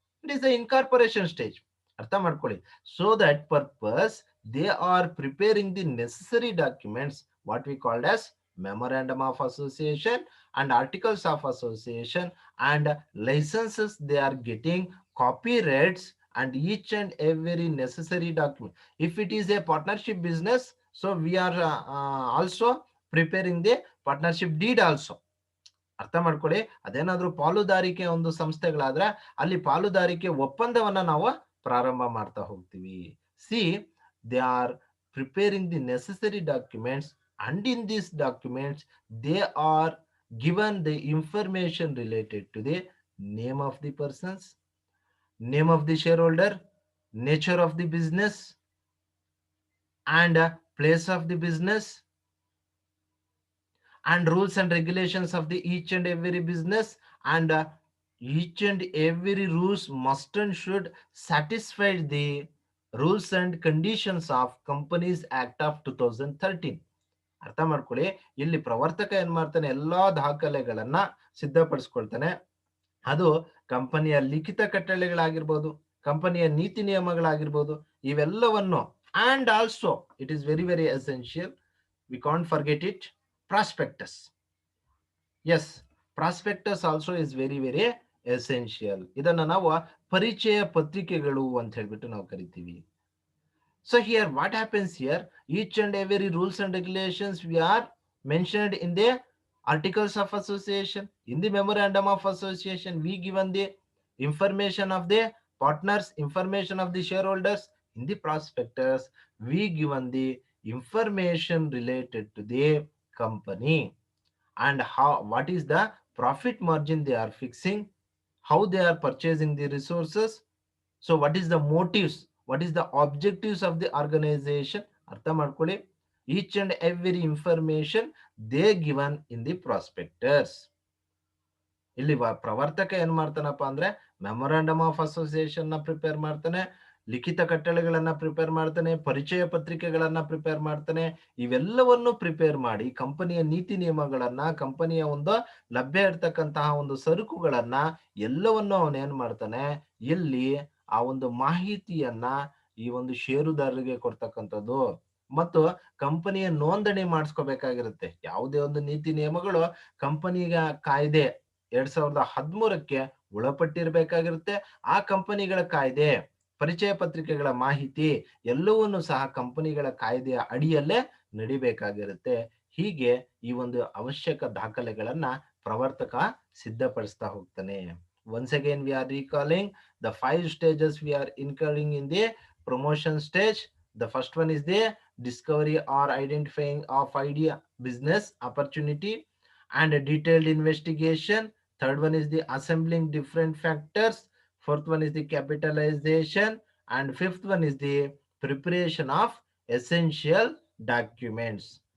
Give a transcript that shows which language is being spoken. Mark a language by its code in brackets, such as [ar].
[en] It is the incorporation stage. [kn] ಅರ್ಥ ಮಾಡ್ಕೊಳ್ಳಿ. [en] So that purpose they are preparing the necessary documents, what we called as memorandum of association and articles of association, and licenses they are getting, copyrights, and each and every necessary document. If it is a partnership business, so we are also preparing the partnership deed also. [kn] ಅರ್ಥ ಮಾಡ್ಕೊಳ್ಳಿ, ಅದೇನಾದ್ರೂ ಪಾಲುದಾರಿಕೆ ಒಂದು ಸಂಸ್ಥೆಗಳಾದ್ರೆ ಅಲ್ಲಿ ಪಾಲುದಾರಿಕೆ ಒಪ್ಪಂದವನ್ನ ನಾವು ಪ್ರಾರಂಭ ಮಾಡ್ತಾ ಹೋಗ್ತೀವಿ. [en] See, they are preparing the necessary documents, and in these documents they are given the information related to the name of the persons, name of the shareholder, nature of the business, and place of the business, and rules and regulations of the each and every business, and each and every rules must and should satisfy the rules and conditions of Companies Act of 2013. [kn] ಅರ್ಥ ಮಾಡ್ಕೊಳ್ಳಿ, ಇಲ್ಲಿ ಪ್ರವರ್ತಕ ಏನ್ ಮಾಡ್ತಾನೆ, ಎಲ್ಲಾ ದಾಖಲೆಗಳನ್ನ ಸಿದ್ಧಪಡಿಸ್ಕೊಳ್ತಾನೆ. ಅದು ಕಂಪನಿಯ ಲಿಖಿತ ಕಟ್ಟಳೆಗಳಾಗಿರ್ಬೋದು, ಕಂಪನಿಯ ನೀತಿ ನಿಯಮಗಳಾಗಿರ್ಬೋದು, ಇವೆಲ್ಲವನ್ನು. [en] And also it is very very essential, we can't forget it, prospectus. Yes, prospectus also is very very essential. [kn] ಇದನ್ನ ನಾವು ಪರಿಚಯ ಪತ್ರಿಕೆಗಳು ಅಂತ ಹೇಳ್ಬಿಟ್ಟು ನಾವು ಕರಿತೀವಿ. [en] So here what happens here, each and every rules and regulations we are mentioned in the articles of association, in the memorandum of association we given the information of the partners, information of the shareholders. In the prospectus we given the information related to the company, and how, what is the profit margin they are fixing, how they are purchasing the resources, so what is the motives, what is the objectives of the organization. [kn] ಅರ್ಥ ಮಾಡ್ಕೊಳ್ಳಿ, [en] each and every information they given in the prospectus. [kn] ಇಲ್ಲಿ ಪ್ರವರ್ತಕ ಏನ್ ಮಾಡ್ತಾನಪ್ಪ ಅಂದ್ರೆ memorandum of association ನ prepare ಮಾಡ್ತಾನೆ, ಲಿಖಿತ ಕಟ್ಟಳೆಗಳನ್ನ prepare ಮಾಡ್ತಾನೆ, ಪರಿಚಯ ಪತ್ರಿಕೆಗಳನ್ನ ಪ್ರಿಪೇರ್ ಮಾಡ್ತಾನೆ. ಇವೆಲ್ಲವನ್ನು ಪ್ರಿಪೇರ್ ಮಾಡಿ ಕಂಪನಿಯ ನೀತಿ ನಿಯಮಗಳನ್ನ, ಕಂಪನಿಯ ಒಂದು ಲಭ್ಯ ಇರ್ತಕ್ಕಂತಹ ಒಂದು ಸರಕುಗಳನ್ನ ಎಲ್ಲವನ್ನು ಅವನೇನ್ ಮಾಡ್ತಾನೆ, ಇಲ್ಲಿ ಆ ಒಂದು ಮಾಹಿತಿಯನ್ನ ಈ ಒಂದು ಷೇರುದಾರರಿಗೆ ಕೊಡ್ತಕ್ಕಂಥದ್ದು. ಮತ್ತು ಕಂಪನಿಯ ನೋಂದಣಿ ಮಾಡಿಸ್ಕೋಬೇಕಾಗಿರುತ್ತೆ. ಯಾವುದೇ ಒಂದು ನೀತಿ ನಿಯಮಗಳು ಕಂಪನಿಯ ಕಾಯ್ದೆ 2013ಕ್ಕೆ ಒಳಪಟ್ಟಿರ್ಬೇಕಾಗಿರುತ್ತೆ. ಆ ಕಂಪನಿಗಳ ಕಾಯ್ದೆ, ಪರಿಚಯ ಪತ್ರಿಕೆಗಳ ಮಾಹಿತಿ ಎಲ್ಲವನ್ನೂ ಸಹ ಕಂಪನಿಗಳ ಕಾಯ್ದೆಯ ಅಡಿಯಲ್ಲೇ ನಡಿಬೇಕಾಗಿರುತ್ತೆ. ಹೀಗೆ ಈ ಒಂದು ಅವಶ್ಯಕ ದಾಖಲೆಗಳನ್ನ ಪ್ರವರ್ತಕ ಸಿದ್ಧಪಡಿಸ್ತಾ ಹೋಗ್ತಾನೆ. [en] Once again we are recalling the 5 stages we are incurring in the promotion stage. The first one is the discovery or identifying of idea, business opportunity, and a detailed investigation. Third one is the assembling different factors. Fourth one is the capitalization, and fifth one is the preparation of essential documents.